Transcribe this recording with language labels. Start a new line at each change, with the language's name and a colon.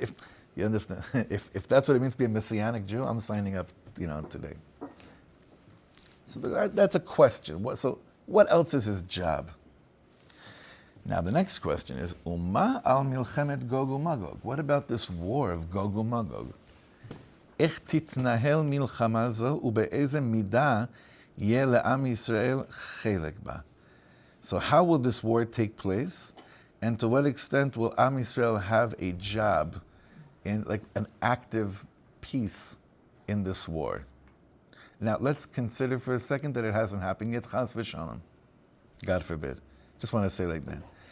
English: If you understand, if that's what it means to be a messianic Jew, I'm signing up, today. So that's a question. So what else is his job? Now the next question is,
Hebrew: Uma al milchemet Gog UMagog.
English: What about this war of Gog UMagog?
Hebrew: איך תתנהל מלחמה זו ובאיזה מידה יהיה לעם ישראל חלק בה?
English: So how will this war take place? And to what extent will Am Yisrael have a job in, like, an active piece in this war? Now, let's consider for a second that it hasn't happened yet. Chas v'shalom. God forbid. Just want to say like that.